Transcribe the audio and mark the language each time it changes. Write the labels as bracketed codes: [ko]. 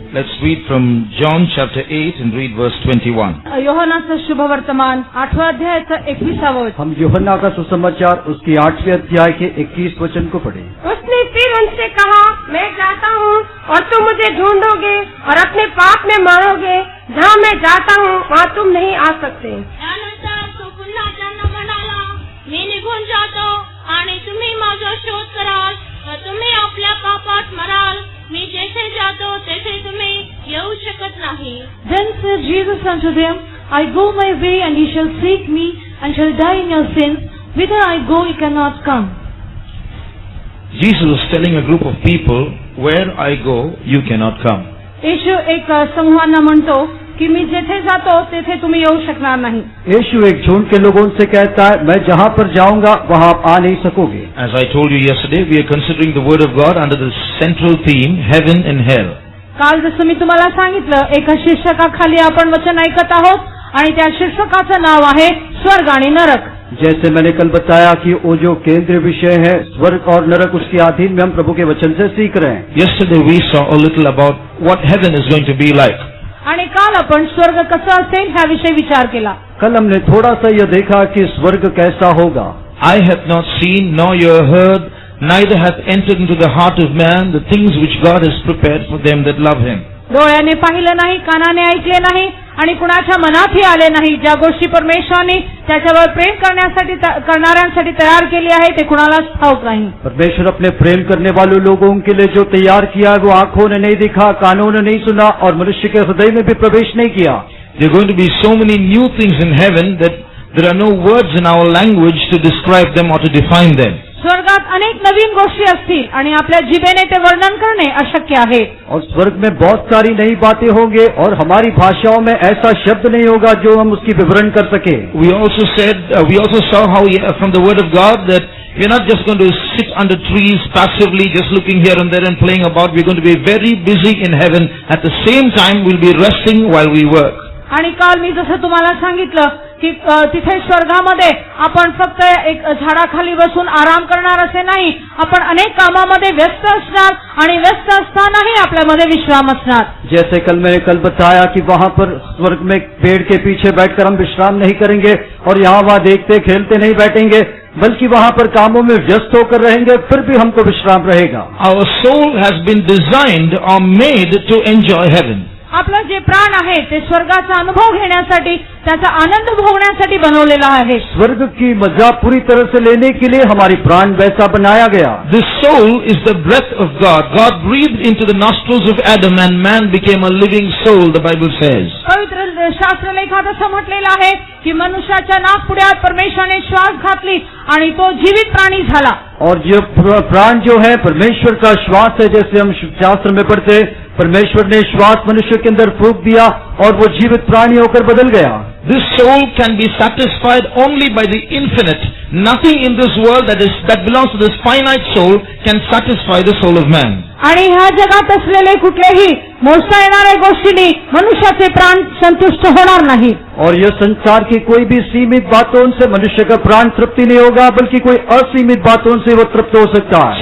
[en] Let's read from John chapter 8 and read verse 21. [mr] योहानाचं शुभ वर्तमान 8वें अध्यायाचं 21वां वचन. [hi] हम यूहन्ना का सुसमाचार उसकी 8वें अध्याय के 21 वचन को पढ़े. उसने फिर उनसे कहा, मैं जाता हूँ और तुम मुझे ढूंढोगे और अपने पाप में मरोगे. जहाँ मैं जाता हूँ वहाँ तुम नहीं आ सकते. [mr] त्यानंतर तो पुन्हा त्यांना म्हणाला, मी निघून जातो आणि तुम्ही माझा शोध कराल व तुम्ही आपल्या पापात मराल. मी जेथे जातो तेथे तुम्ही येऊ शकत नाही. [en] Then said Jesus unto them, I go my way, and ye shall seek me, and shall die in your sins. Whither I go, ye cannot come. Jesus was telling a group of people, where I go, you cannot come. [mr] येशू एक समूहांना म्हणतो की मी जेथे जातो तेथे तुम्ही येऊ शकणार नाही. [hi] यीशु एक झुंड के लोगों से कहता है, मैं जहाँ पर जाऊंगा वहाँ आप आ नहीं सकोगे. [en] As I told you yesterday, we are considering the word of God under the central theme, heaven and hell. [mr] काल जसं मी तुम्हाला सांगितलं, एका शीर्षकाखाली आपण वचन ऐकत आहोत आणि त्या शीर्षकाचं नाव आहे स्वर्ग आणि नरक. [hi] जैसे मैंने कल बताया कि वो जो केंद्रीय विषय है स्वर्ग और नरक, उसके अधीन में हम प्रभु के वचन से सीख रहे हैं. [en] Yesterday we saw a little about what heaven is going to be like. [mr] आणि काल आपण स्वर्ग कसा असेल ह्याविषयी विचार केला. [hi] कल हमने थोड़ा सा यह देखा कि स्वर्ग कैसा होगा. [en] I have not seen, nor you heard, neither hath entered into the heart of man the things which God has prepared for them that love Him. [mr] डोळ्याने पाहिलं नाही, कानाने ऐकले नाही आणि कुणाच्या मनातही आले नाही ज्या गोष्टी परमेश्वराने त्याच्यावर प्रेम करणाऱ्यांसाठी तयार केली आहे ते कुणालाच ठाऊक नाही. [hi] परमेश्वर अपने प्रेम करने वाले लोगों के लिए जो तैयार किया वो आंखों ने नहीं देखा, कानों ने नहीं सुना और मनुष्य के हृदय में भी प्रवेश नहीं किया. [en] There are going to be so many new things in heaven that there are no words in our language to describe them or to define them. [mr] स्वर्गात अनेक नवीन गोष्टी असतील आणि आपल्या जिभेने ते वर्णन करणे अशक्य आहे. [hi] और स्वर्ग में बहुत सारी नई बातें होंगे और हमारी भाषाओं में ऐसा शब्द नहीं होगा जो हम उसकी विवरण कर सके. [en] We also saw how from the word of God that we're not just going to sit under trees passively just looking here and there and playing about. We're going to be very busy in heaven. At the same time we'll be resting while we work. [mr] आणि काल मी जसं तुम्हाला सांगितलं की तिथे स्वर्गामध्ये आपण फक्त एक झाडाखाली बसून आराम करणार असे नाही, आपण अनेक कामामध्ये व्यस्त असणार आणि व्यस्त असतानाही आपल्यामध्ये विश्राम असणार. [hi] जैसे कल बताया कि वहाँ पर स्वर्ग में पेड़ के पीछे बैठकर हम विश्राम नहीं करेंगे और यहाँ वहाँ देखते खेलते नहीं बैठेंगे, बल्कि वहाँ पर कामों में व्यस्त होकर रहेंगे, फिर भी हमको विश्राम रहेगा. [en] Our soul has been designed or made to enjoy heaven. [mr] आपलं जे प्राण आहे ते स्वर्गाचा अनुभव घेण्यासाठी, त्याचा आनंद भोगण्यासाठी बनवलेला आहे. [hi] स्वर्ग की मजा पूरी तरह से लेने के लिए हमारी प्राण वैसा बनाया गया. [en] This soul is the breath of God. God breathed into the nostrils of Adam and man became a living soul, the Bible says. [mr] पवित्र शास्त्रलेखात असं म्हटलेलं आहे की मनुष्याच्या नाकपुड्यात परमेश्वराने श्वास घातली आणि तो जीवित प्राणी झाला. [hi] और ये प्राण जो है परमेश्वर का श्वास है, जैसे हम शास्त्र में पढ़ते, परमेश्वर ने श्वास मनुष्य के अंदर फूंक दिया और वो जीवित प्राणी होकर बदल गया. [en] This soul can be satisfied only by the infinite. Nothing in this world that belongs to this finite soul can satisfy the soul of man. [mr] आणि ह्या जगात असलेले कुठलेही मोजता येणाऱ्या गोष्टींनी मनुष्याचे प्राण संतुष्ट होणार नाही. [hi] और यह संसार की कोई भी सीमित बातों से मनुष्य का प्राण तृप्ति नहीं होगा, बल्कि कोई असीमित बातों से वो तृप्त हो सकता है.